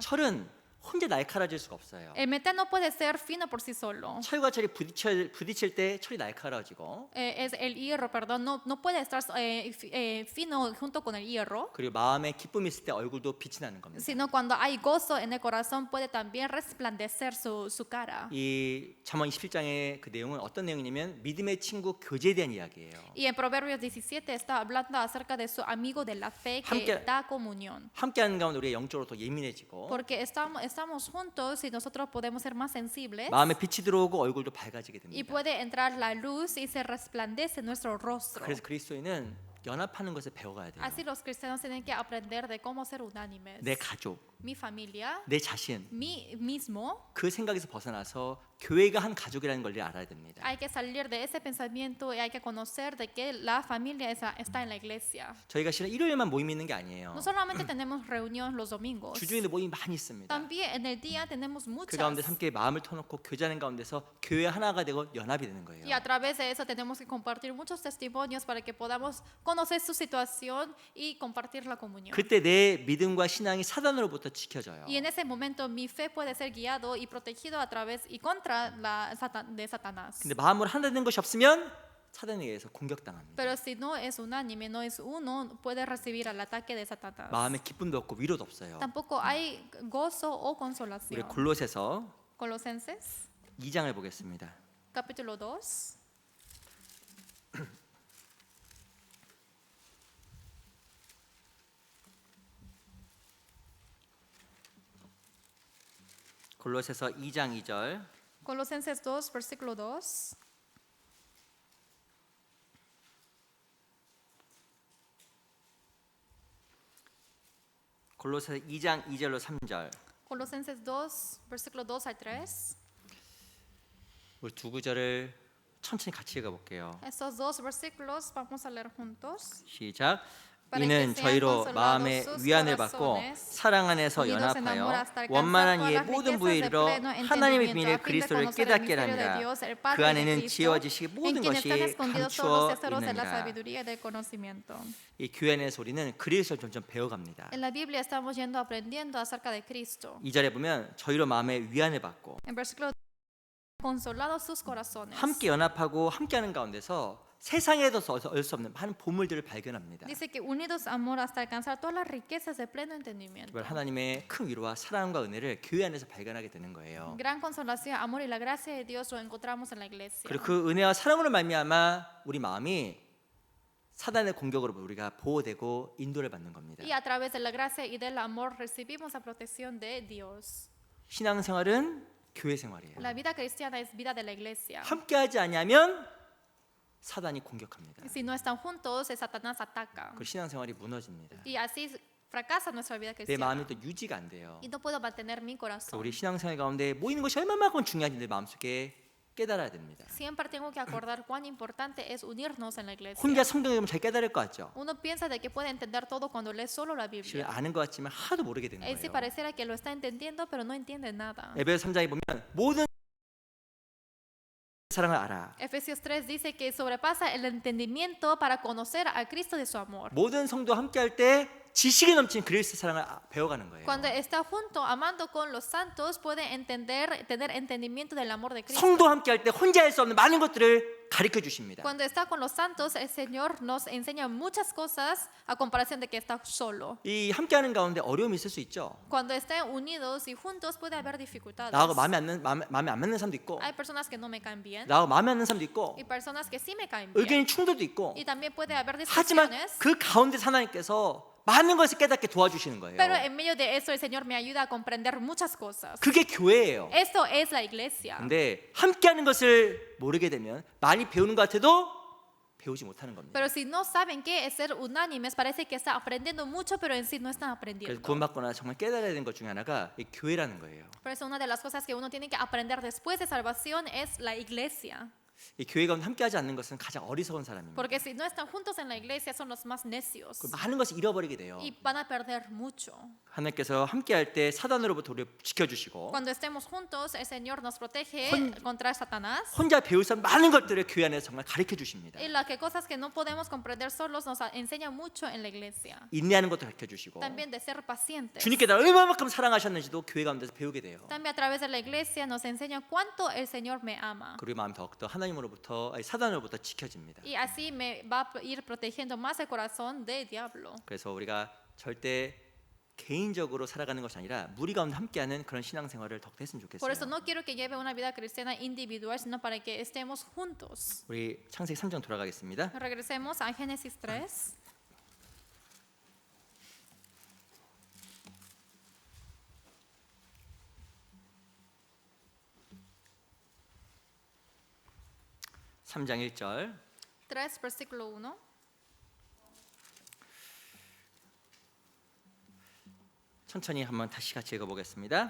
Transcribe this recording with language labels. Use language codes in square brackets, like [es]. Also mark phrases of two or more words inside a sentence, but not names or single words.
[ko] 철은 혼자 날카로워질 수가 없어요. [es] El metal no puede ser fino por sí solo. [ko] 철과 철이 부딪힐 때 철이 날카로워지고 [es] Es el hierro, perdón, no puede estar fino junto con el hierro, [ko] 그리고 마음에 기쁨이 있을 때 얼굴도 빛이 나는 겁니다. [es] sino cuando hay gozo en el corazón puede también resplandecer su cara. [ko] 이 잠언 27장의 그 내용은 어떤 내용이냐면 믿음의 친구 교제에 대한 이야기예요. [es] Y en Proverbios 17 está hablando acerca de su amigo de la fe que [ko] 함께- [es] da comunión. [ko] 함께하는 가운데 우리가 영적으로 더 예민해지고 [es] Porque estamos juntos y nosotros podemos ser más sensibles [ko] 마음에 빛이 들어오고 얼굴도 밝아지게 [es] y [ko] 됩니다. [es] puede entrar la luz y se resplandece nuestro rostro. [ko] 그래서 그리스도인은 연합하는 것을 배워가야 돼요. [es] Así los cristianos tienen que aprender de cómo ser unánimes. [ko] 내 가족, [es] Mi familia, [ko] 내 자신 [es] mí mismo, [ko] 그 생각에서 벗어나서 교회가 한 가족이라는 걸 알아야 됩니다. [es] hay que salir de ese pensamiento y hay que conocer de que la familia está en la iglesia. [ko] 저희가 실은 일요일만 모임이 있는 게 아니에요. [es] No solamente tenemos reunión los domingos, [ko] 주중에도 모임이 많이 있습니다. [es] también en el día tenemos [ko] 그 [es] muchas. [ko] 가운데 함께 마음을 터놓고 교제하는 가운데서 교회 하나가 되고 연합이 되는 거예요. [es] Y a través de eso tenemos que compartir muchos testimonios para que podamos conocer su situación y compartir la comunión. [ko] 그때 내 믿음과 신앙이 사단으로부터 지켜져요. [es] Y en ese momento mi fe puede ser guiado y protegido a través y contra de Satanás. [ko] 근데 마음으로 하나 된 것이 없으면 사단에 의해서 공격당합니다. [es] Pero si no es unánime, no es uno, puede recibir el ataque de Satanás. [ko] 마음에 기쁨도 없고 위로도 없어요. [es] Tampoco hay gozo o [ko] 우리 [es] consolación. [ko] 골로새서 [es] Colosenses, [ko] 2장을 보겠습니다. [es] capítulo 2. [ko] 골로새서 2장 2절 [es] Colosenses 2, versículo 2. [ko] 골로새서 2장 2절로 3절 [es] Colosenses 2, versículo 2 al 3. [ko] 우리 두 구절을 천천히 같이 읽어볼게요. [es] Estos dos versículos vamos a leer juntos. [ko] 시작. [es] Para [ko] 이는 [es] que sean [ko] 저희로 [es] consolados [ko] 마음의 [es] sus [ko] 위안을 받고 [es] corazones, [ko] 사랑 안에서 [es] unidos en amor [ko] 연합하여 [es] hasta alcanzar [ko] 원만한 [es] todas [ko] 이의 [es] las [ko] 모든 [es] riquezas [ko] 부에 [es] de [ko] 이르러 [es] pleno [ko] 하나님의 [es] entendimiento, [ko] 비밀의 [es] a fin de [ko] 그리스도를 [es] conocer el [ko] 깨닫게 [es] misterio de [ko] 하느니라. [es] Dios, el [ko] 그 [es] Padre de [ko] 안에는 [es] Cristo, [ko] 지어지시기 [es] en [ko] 모든 [es] quien [ko] 것이 [es] están escondidos todos [ko] 감추어 [es] los tesoros de la [ko] 있느니라. [es] sabiduría y del conocimiento. [ko] 이 교회 안에서 우리는 그리스도를 점점 배워갑니다. [es] En la Biblia estamos yendo aprendiendo acerca de Cristo. [ko] 2절에 보면 저희로 마음의 위안을 받고 [es] En versículo consolados sus corazones. [ko] 함께 연합하고 함께하는 가운데서 세상에도 얻을 수 없는 많은 보물들을 발견합니다. [es] Dice que unidos amor hasta alcanzar todas las riquezas de pleno entendimiento. [ko] 정말 하나님의 큰 위로와 사랑과 은혜를 교회 안에서 발견하게 되는 거예요. [es] Gran consolación, amor y la gracia de Dios lo encontramos en la iglesia. [ko] 그리고 그 은혜와 사랑으로 말미암아 우리 마음이 사단의 공격으로 우리가 보호되고 인도를 받는 겁니다. [es] Y a través de la gracia y del amor recibimos la protección de Dios. [ko] 신앙생활은 교회 생활이에요. [es] La vida cristiana es vida de la iglesia. [ko] 함께하지 않으면 사단이 공격합니다. [es] Si no están juntos, Satanás ataca. [ko] 그 신앙생활이 무너집니다. [es] Y así fracasa nuestra vida [ko] 내 [es] cristiana. [ko] 마음이 또 유지가 안 돼요. [es] Y no puedo mantener mi corazón. [ko] 우리 신앙생활 가운데 모이는 것이 얼마만큼 중요한지 내 마음속에 깨달아야 됩니다. [es] Siempre tengo que acordar cuán importante es unirnos en la iglesia. [ko] 혼자 성경 읽으면 잘 깨달을 것 같죠? [es] Uno piensa de que puede entender todo cuando lee solo la [ko] 사실 [es] Biblia. [ko] 아는 것 같지만 하나도 모르게 되는 [es] Él sí [ko] 거예요. [es] pareciera que lo está entendiendo, pero no entiende nada. [ko] 에베소 3장에 보면 모든 사랑을 알아. [es] Efesios 3 dice que sobrepasa el entendimiento para conocer a Cristo de su amor. [ko] 모든 성도 함께할 때 지식이 넘친 그리스도 사랑을 배워가는 거예요. [es] Cuando está junto, amando con los santos, puede entender, tener entendimiento del amor de Cristo. [ko] 성도 함께할 때 혼자 할 수 없는 많은 것들을 가르쳐 주십니다. [es] Cuando está con los santos, el Señor nos enseña muchas cosas a comparación de que está solo. [ko] 이 함께하는 가운데 어려움이 있을 수 있죠. [es] Cuando estén unidos y juntos puede haber dificultades. [ko] 나하고 마음에 안 맞는 사람도 있고, [es] Hay personas que no me caen bien [ko] 나하고 마음에 안 맞는 사람도 있고, [es] y personas que sí me caen bien. [ko] 의견이 충돌도 있고. [es] Y también puede haber [ko] 하지만 [es] discusiones. [ko] 그 가운데 하나님께서 많은 것을 깨닫게 도와주시는 거예요. [es] Pero en medio de eso el Señor me ayuda a comprender muchas cosas. [ko] 그게 교회예요. [es] Esto es la iglesia. [ko] 근데 함께하는 것을 모르게 되면 많이 배우는 것 같아도 배우지 못하는 겁니다. [es] Pero si no saben qué es ser unánimes, parece que está aprendiendo mucho, pero en sí no están [ko] 그래서 [es] aprendiendo. [ko] 구원받거나 정말 깨달아야 되는 것 중에 하나가 이 교회라는 거예요. [es] Por eso una de las cosas que uno tiene que aprender después de salvación es la iglesia. [ko] 이 교회 가운데 함께하지 않는 것은 가장 어리석은 사람입니다. [es] Porque si no están juntos en la iglesia son los más necios [ko] 그 많은 것을 잃어버리게 돼요. [es] y van a perder mucho. [ko] 하나님께서 함께할 때 사단으로부터 우리를 지켜주시고 [es] Cuando estemos juntos, el Señor nos protege [ko] Hon- [es] contra Satanás. [ko] 혼자 배울 수 없는 많은 것들을 교회 안에서 정말 가르쳐 주십니다. [es] Y las que cosas que no podemos comprender solos nos enseña mucho en la iglesia. [ko] 인내하는 것도 가르쳐 주시고 [es] También de ser pacientes. [ko] 주님께서 얼마만큼 사랑하셨는지도 교회 가운데서 배우게 돼요. [es] También a través de la iglesia nos enseña cuánto el Señor me ama. [ko] 그리고 마음이 더욱더 하나님으로부터 아니, 사단으로부터 지켜집니다. [es] Y así me va a ir protegiendo más el corazón del diablo. [ko] 그래서 우리가 절대 개인적으로 살아가는 것이 아니라 무리 가운데 함께하는 그런 신앙생활을 더 했으면 [es] Por eso [ko] 좋겠어요. [es] no quiero que lleve una vida cristiana individual, sino para que estemos juntos. [ko] 우리 창세기 3장 돌아가겠습니다. [es] Regresemos a Génesis 3. [ko] 삼장 1절 [es] 3, versículo 1. [ko] 천천히 한번 다시 같이 읽어보겠습니다.